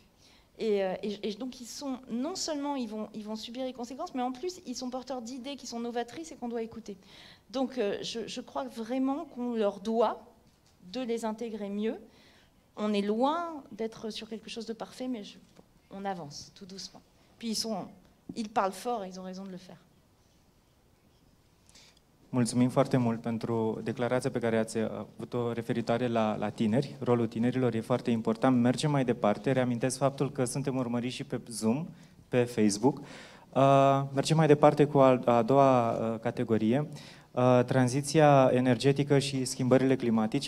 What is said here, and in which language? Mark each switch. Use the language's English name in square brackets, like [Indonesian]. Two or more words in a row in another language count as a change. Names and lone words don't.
[French] Et donc ils sont, non seulement ils vont subir les conséquences, mais en plus ils sont porteurs d'idées qui sont novatrices et qu'on doit écouter. Donc je crois vraiment qu'on leur doit de les intégrer mieux. On est loin d'être sur quelque chose de parfait, mais on avance tout doucement. Puis ils parlent fort, et ils ont raison de le faire. [Romanian] Mulțumim foarte mult pentru declarația pe care ați avut-o referitoare la tineri. Rolul tinerilor e foarte important. Mergem mai departe. Reamintesc faptul că suntem urmăriți și pe Zoom, pe Facebook. Mergem mai departe cu a doua categorie, tranziția energetică și schimbările climatice.